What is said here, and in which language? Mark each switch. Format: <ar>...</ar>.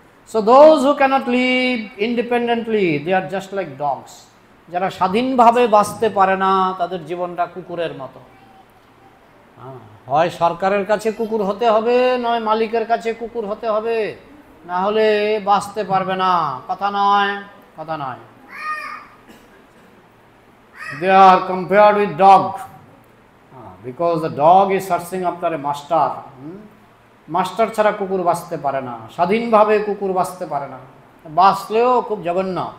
<en>So those who can't live independently they are just like dogs.</en> <bn>যারা স্বাধীনভাবে বাঁচতে পারে না, তাদের জীবনটা কুকুরের মতো। হয় সরকারের কাছে কুকুর হতে হবে, নয় মালিকের কাছে কুকুর হতে হবে, না হলে বাঁচতে পারবে না। কথা নয়, কথা নয়।</bn> <en>They are compared with dog because the dog is searching after a master.</en> <bn>Master ছাড়া কুকুর বাঁচতে পারে না, স্বাধীনভাবে কুকুর বাঁচতে পারে না, বাঁচলেও খুব জঘন্য।</bn>